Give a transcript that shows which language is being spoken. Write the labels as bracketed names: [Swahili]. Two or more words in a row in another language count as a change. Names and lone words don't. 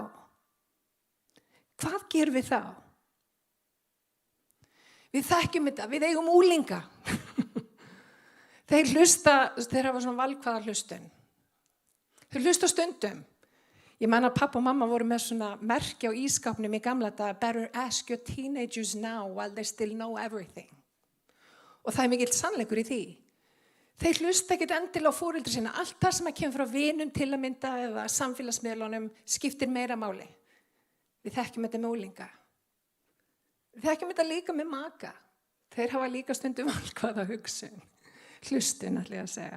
[Icelandic] Hvað gerum við þá? Við þekkjum þetta, við eigum úlinga. Þeir hafa svona valkvæða hlustun. Þeir hlusta stundum. Ég man að pappa og mamma voru með svona merki á ískápnum í gamla daga, [English] better ask your teenagers now while they still know everything. [Icelandic] Og það er mikill sannleikur í því. Þeir hlusta ekkert endilega á foreldra sína. Allt það sem kemur frá vinum til að mynda eða samfélagsmiðlunum skiptir meira máli. Við þekkjum þetta með úlinga. Við þekkjum þetta líka með maka. Þeir hafa líka stundum valkvæða hugsun. Hlustun, ætla ég að segja.